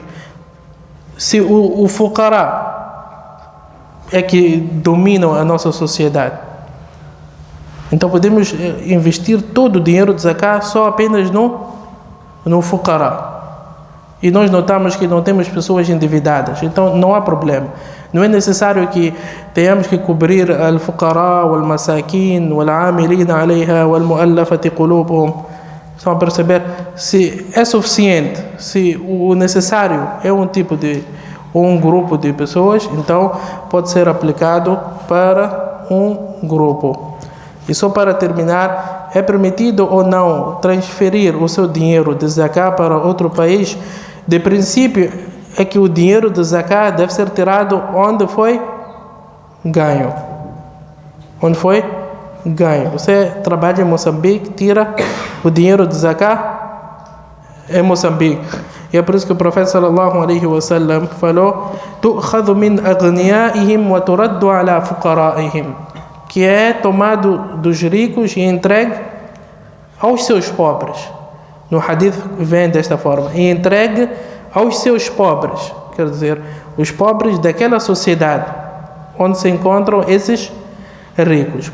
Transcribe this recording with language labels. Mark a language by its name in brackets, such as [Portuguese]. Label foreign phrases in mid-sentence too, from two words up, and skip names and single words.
[Portuguese] Se o fuqara é que dominam a nossa sociedade, então podemos investir todo o dinheiro de Zakat só apenas no fuqara. E nós notamos que não temos pessoas endividadas, então não há problema. Não é necessário que tenhamos que cobrir [Arabic] الفقراء والمساكين والعاملين عليها والمؤلفة قلوبهم. [Portuguese] Estão a perceber? Se é suficiente, se o necessário é um tipo de, ou um grupo de pessoas, então pode ser aplicado para um grupo. E só para terminar, é permitido ou não transferir o seu dinheiro de Zakat para outro país? De princípio, é que o dinheiro de Zakat deve ser tirado onde foi ganho. Onde foi ganho. Você trabalha em Moçambique, tira o dinheiro de Zakat em Moçambique. E é por isso que o profeta [Arabic] صلى الله عليه وسلم [Portuguese] falou: [Arabic] "تؤخذ من أغنيائهم وترد على فقرائهم", [Portuguese] que é tomado dos ricos e entregue aos seus pobres. No hadith vem desta forma: e entregue aos seus pobres, quer dizer, os pobres daquela sociedade onde se encontram esses ricos.